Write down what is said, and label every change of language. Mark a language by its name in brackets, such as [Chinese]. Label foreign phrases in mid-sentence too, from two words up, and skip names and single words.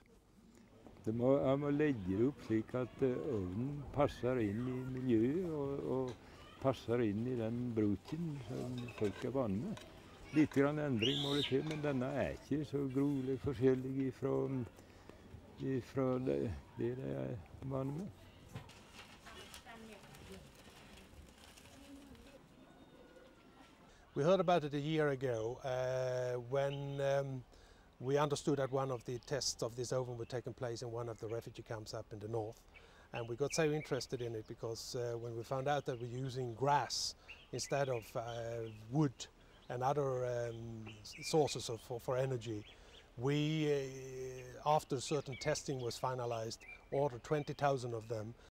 [Norwegian] Jeg må legge det opp slik at ovnen passer inn i miljøet og passer inn i den bruken som folk er vant med. Litt grann endring må det til, men denne ikke så grolig forskjellig fra det de er vant med. [English] We heard about it a year ago when we understood that one of the tests of this oven were taking place in one of the refugee camps up in the north. And we got so interested in it because when we found out that we're using grass instead of wood and other sources for energy, we, after certain testing was finalized, ordered 20,000 of them